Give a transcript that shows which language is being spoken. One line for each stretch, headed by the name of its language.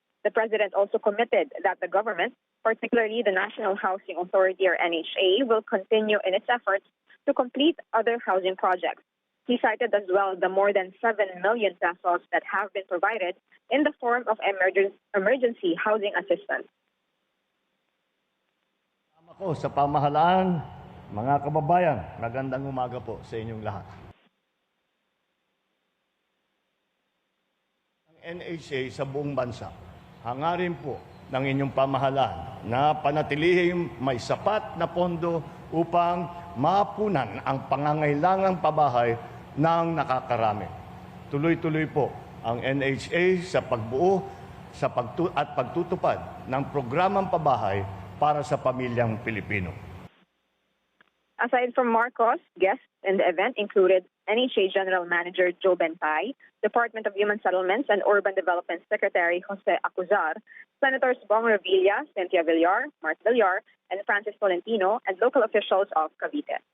English: The president also committed that the government, particularly the National Housing Authority or NHA, will continue in its efforts to complete other housing projects. He cited as well the more than 7 million pesos that have been provided in the form of emergency housing assistance.
Filipino: Ako sa pamahalaan, mga kababayan, magandang umaga po sa inyong lahat. Ang NHA sa buong bansa, hangarin po ng inyong pamahalaan na panatilihing may sapat na pondo upang mapunan ang pangangailangang pabahay ng nakakarami. Tuloy-tuloy po ang NHA sa pagbuo at pagtutupad ng programang pabahay para sa pamilyang Pilipino.
English: Aside from Marcos, guests in the event included NHA General Manager Joe Bentay, Department of Human Settlements and Urban Development Secretary Jose Acuzar, Senators Bong Revilla, Cynthia Villar, Mark Villar, and Francis Tolentino, and local officials of Cavite.